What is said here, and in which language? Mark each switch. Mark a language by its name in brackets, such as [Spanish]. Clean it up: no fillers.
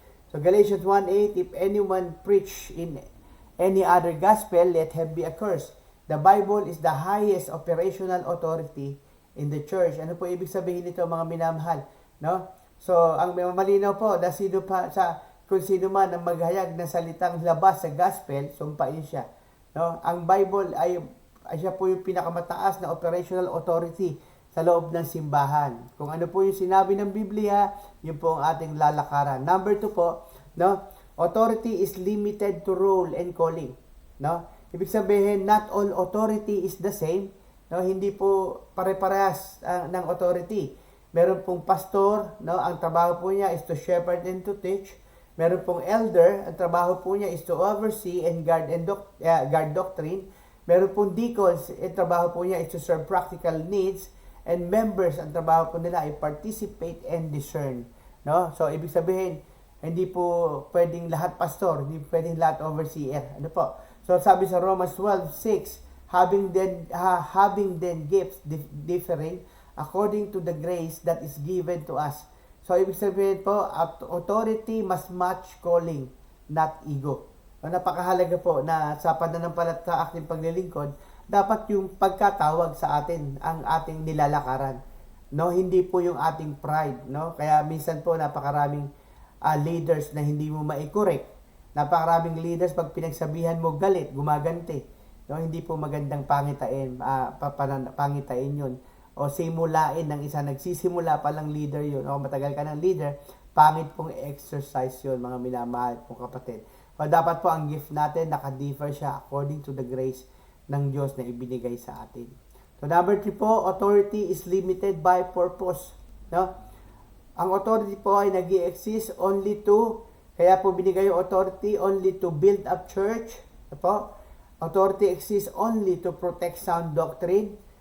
[English] So Galatians 1:8, if anyone preach in any other gospel, let him be accursed. The Bible is the highest operational authority in the church. [Filipino] Ano po ibig sabihin nito, mga minamahal? No? So, ang malinaw po na kung sino man ang maghayag ng salitang labas sa gospel, sumpain siya. No? Ang Bible ay siya po yung pinakamataas na operational authority sa loob ng simbahan. Kung ano po yung sinabi ng Biblia, yun po ang ating lalakaran. Number 2 po, no? [English] Authority is limited to role and calling. No? [Filipino] Ibig sabihin, [English] not all authority is the same. No? [Filipino] Hindi po pare-parehas ng authority. Meron pong pastor, no? Ang trabaho po niya is [English] to shepherd and to teach. [Filipino] Meron pong elder, ang trabaho po niya is [English] to oversee and guard doctrine. [Filipino] Meron pong deacons, ang trabaho po niya is [English] to serve practical needs. [Filipino] And members, ang trabaho po nila ay [English] participate and discern. [Filipino] No? So, ibig sabihin, hindi po pwedeng lahat pastor, hindi pwedeng lahat overseer. Ano po? [English] So, [Filipino] sabi sa [English] Romans 12:6, having then gifts differing according to the grace that is given to us. So, [Filipino] ibig sabihin po, [English] authority must match calling, not ego. [Filipino] So, napakahalaga po na sa pananampalat sa ating paglilingkod, dapat yung pagkatawag sa atin ang ating nilalakaran. No, hindi po yung ating pride, no? Kaya minsan po napakaraming leaders na hindi mo mai-correct. Napakaraming leaders pag pinagsabihan mo galit, gumaganti. No, hindi po magandang pangitain, pangitain 'yun. O simulain ng isa, nagsisimula pa lang leader 'yun. O matagal ka ng leader, pangit pong exercise 'yun, mga minamahal pong kapatid. O dapat po ang gift natin naka-differ siya according to the grace ng Diyos na ibinigay sa atin. [English] So number 3 po, authority is limited by purpose. [Filipino] No? Ang authority po ay nag-i-exist only to, kaya po binigay yung authority [English] only to build up church. [Filipino] Po? [English] Authority exists only to protect sound doctrine.